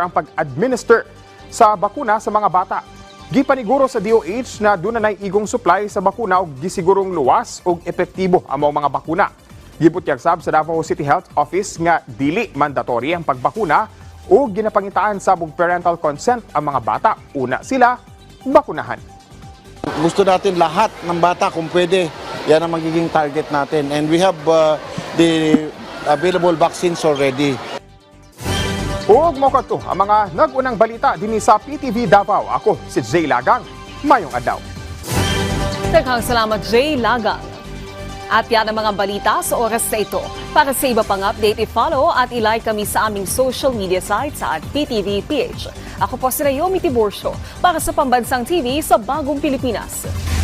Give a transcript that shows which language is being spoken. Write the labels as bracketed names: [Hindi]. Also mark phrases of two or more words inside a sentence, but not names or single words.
[Cebuano] ang pag-administer sa bakuna sa mga bata. Gipaniguro sa DOH na dunay igong supply sa bakuna ug gisigurong luwas ug epektibo ang mga bakuna. Gibutyag sab sa Davao City Health Office nga dili mandatory ang pagbakuna ug ginapangitaan sa [English] parental consent [Cebuano] ang mga bata. Una sila bakunahan. [Filipino] Gusto natin lahat ng bata kung pwede. Yan ang magiging target natin. [English] And we have the available vaccines already. [Cebuano] Ug mo kadto ang mga nag-unang balita dinhi sa PTV Davao. Ako si Jay Lagang. Mayong adlaw. Daghang salamat, Jay Lagang. [Filipino] At yan ang mga balita sa oras na ito. Para sa iba pang update, i-follow at i-like kami sa aming [English] social media sites [Filipino] at PTV PH. Ako po si Naomi Tiburcio para sa Pambansang TV sa Bagong Pilipinas.